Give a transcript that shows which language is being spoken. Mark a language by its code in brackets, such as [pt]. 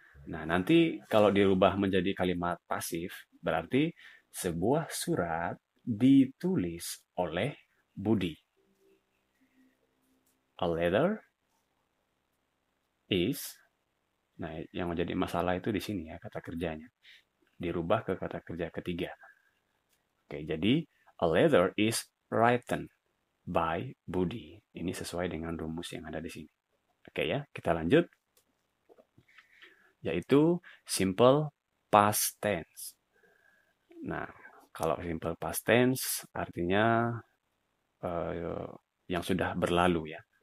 [id] Nah, nanti kalau dirubah menjadi kalimat pasif, berarti sebuah surat ditulis oleh Budi. [en] A letter is, [id] nah yang menjadi masalah itu di sini ya, kata kerjanya. Dirubah ke kata kerja ketiga. Oke, jadi [en] a letter is written by Budi. [id] Ini sesuai dengan rumus yang ada di sini. Oke ya, kita lanjut. Yaitu simple past tense. Nah, kalau simple past tense artinya yang sudah berlalu ya.